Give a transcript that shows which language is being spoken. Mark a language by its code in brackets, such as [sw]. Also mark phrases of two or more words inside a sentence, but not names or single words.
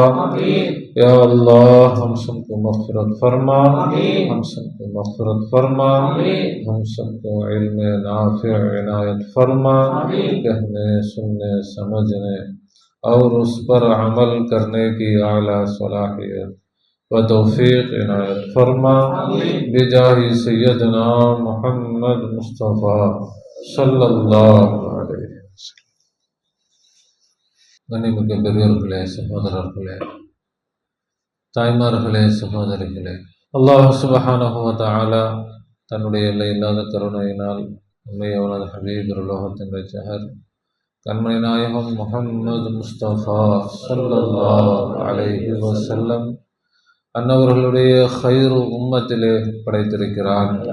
[ur] یا اللہ ہم سب کو مغفرت فرما، ہم سب کو مغفرت فرما، ہم سب کو علم نافع عنایت فرما، کہنے سننے سمجھنے اور اس پر عمل کرنے کی اعلیٰ صلاحیت و توفیق عنایت فرما، بجاہ سیدنا محمد مصطفیٰ [ar] صلی اللہ علیہ وسلم. [ta] கண்ணியமிக்க பெரியவர்களே, சகோதரர்களே, தாய்மார்களே, சகோதரிகளே, [ar] الله سبحانه وتعالى [ta] தன்னுடைய எல்லை இல்லாத கருணையினால் நம்மை அவனது ஹபீப் உலகத்தின் ரட்சகர் கண்மணி நாயகம் முஹம்மது முஸ்தபா [ar] صلى الله عليه وسلم [ta] அன்னவர்களுடைய ஹைரு உம்மத்திலே படைத்திருக்கிறான்.